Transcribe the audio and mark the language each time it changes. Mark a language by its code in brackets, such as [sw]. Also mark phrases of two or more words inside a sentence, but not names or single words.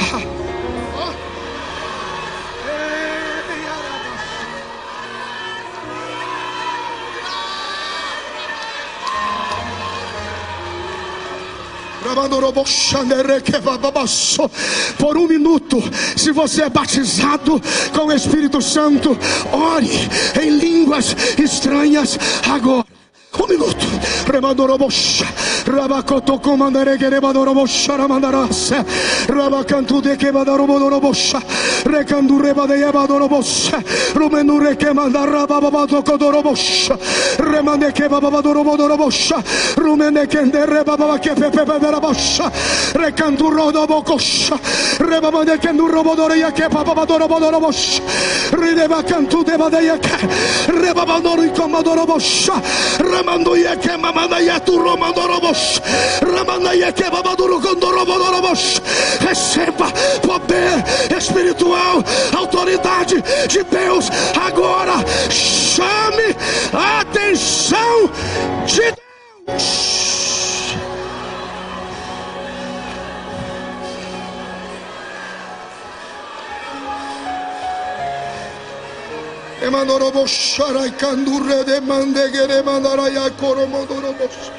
[pt] Por um minuto, se você é batizado com o Espírito Santo, ore em línguas estranhas agora. Um minuto. Remandorobosha, Rabacoto comandare que rebadorobosha ramandarase, Rabacantu de que badarobodorobosha, Recandu rebade yabadorobosha, Rumendure que mandara bababato codorobosha, Remande que bababadorobodorobosha, Rumende que rebaba que pepepeberabosha, Recandu rodobocosha, Rebabade que nurobodoria que bababadorobodorobosha, Ridebacantu de badeia que Rebabadori comadorobosha, Ramandoia que mamadaia tu romandorobos, Ramandaia que babaduro condorobodorobos. Receba poder espiritual, autoridade de Deus agora. Chame a atenção de Deus. Emandorobos sharai kandure de mandegere mandaraya koromodorobos.